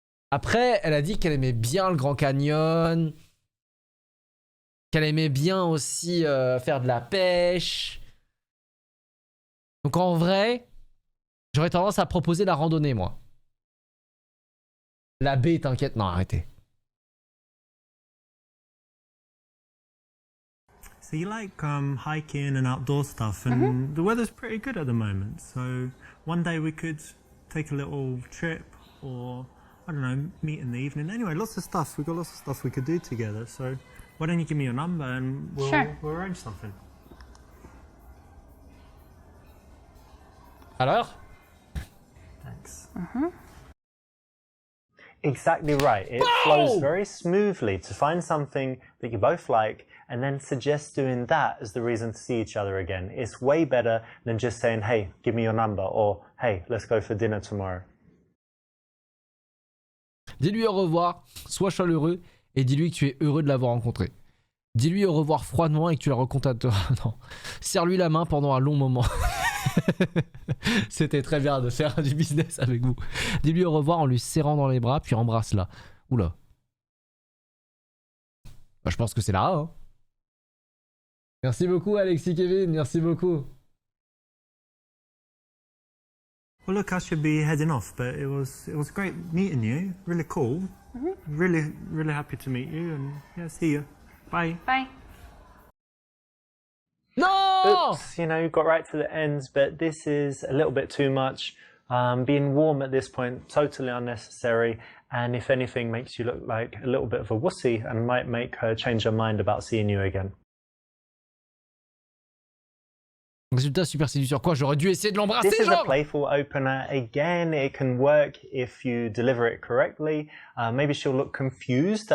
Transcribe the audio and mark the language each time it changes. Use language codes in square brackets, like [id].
[fr] Après, elle a dit qu'elle aimait bien le Grand Canyon, qu'elle aimait bien aussi faire de la pêche. Donc en vrai, j'aurais tendance à proposer la randonnée, moi. La baie, t'inquiète, non, arrêtez. [en] So you like hiking and outdoor stuff, and the weather's pretty good at the moment. So one day we could take a little trip, or I don't know, meet in the evening. Anyway, lots of stuff. We've got lots of stuff we could do together. So why don't you give me your number and we'll arrange something. [fr] Alors? [en] Thanks. Exactly right. It flows very smoothly to find something that you both like and then suggest doing that as the reason to see each other again. It's way better than just saying, hey, give me your number, or hey, let's go for dinner tomorrow. [fr] Dis-lui au revoir, sois chaleureux et dis-lui que tu es heureux de l'avoir rencontré. Dis-lui au revoir froidement et que tu la recontacteras. Non. Serre-lui la main pendant un long moment. C'était très bien de faire du business avec vous. Dis-lui au revoir en lui serrant dans les bras, puis embrasse-la. Oula. Bah, je pense que c'est là. Hein. Merci beaucoup Alexis Kevin, merci beaucoup. [en] Well, look, I should be heading off, but it was great meeting you. Really cool. Really happy to meet you, and yeah, see you. Bye. Bye. [fr] Non! [en] Oops, you know, you got right to the end, but this is a little bit too much. Being warm at this point, totally unnecessary, and if anything, makes you look like a little bit of a wussy and might make her change her mind about seeing you again. [fr] Résultat, super séducteur. Quoi, j'aurais dû essayer de l'embrasser, [en] This is a [fr] genre? [en] playful opener. Again, it can work if you deliver it correctly. Maybe she'll look confused.